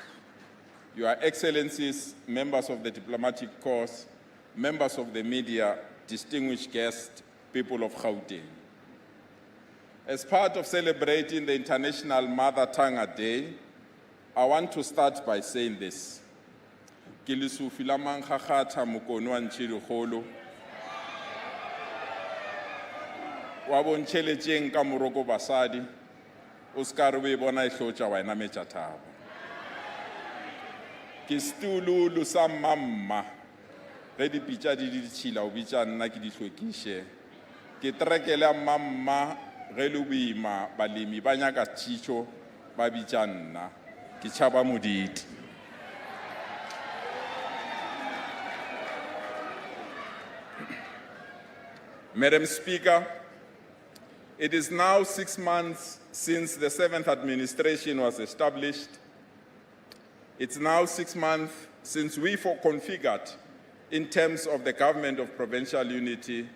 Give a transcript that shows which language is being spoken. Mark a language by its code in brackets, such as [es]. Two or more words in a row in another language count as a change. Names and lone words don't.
[en] Your Excellencies, members of the diplomatic corps, members of the media, distinguished guests, people of Gauteng. As part of celebrating the International Mother Tongue Day, I want to start by saying this. [nso] Ke Lesufi la mangagata mokono wa ntšhedikgolo wa bontšheletšeng ka moroko basadi o ska re o e bona e hlotša wa enametša thabo. Ke setululu sa mmamma ge dipitša di ditšhila o bitša nna ke di hlwekiše. Ke terekele ya mmamma ge le boima balemi ba nyaka tšitšo ba bitša nna ke tšhaba moditi. [en] Madam Speaker, it is now 6 months since the 7th administration was established. It's now 6 months since we configured in terms of the government of provincial unity.